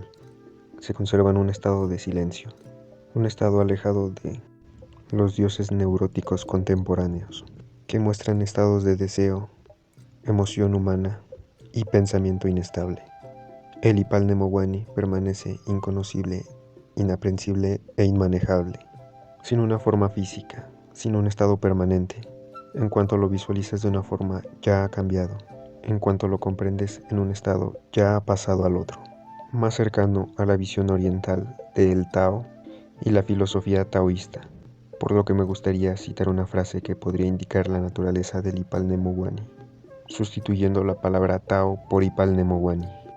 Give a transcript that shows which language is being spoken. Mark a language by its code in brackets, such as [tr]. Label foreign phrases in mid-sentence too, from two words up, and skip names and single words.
[es] Se conserva en un estado de silencio, un estado alejado de los dioses neuróticos contemporáneos, que muestran estados de deseo, emoción humana y pensamiento inestable. El Ipalnemoguani permanece inconocible, inaprensible e inmanejable, sin una forma física, sin un estado permanente. En cuanto lo visualizas de una forma, ya ha cambiado. En cuanto lo comprendes en un estado, ya ha pasado al otro, más cercano a la visión oriental del Tao y la filosofía taoísta, por lo que me gustaría citar una frase que podría indicar la naturaleza del Ipalnemoguani, sustituyendo la palabra Tao por Ipalnemoguani.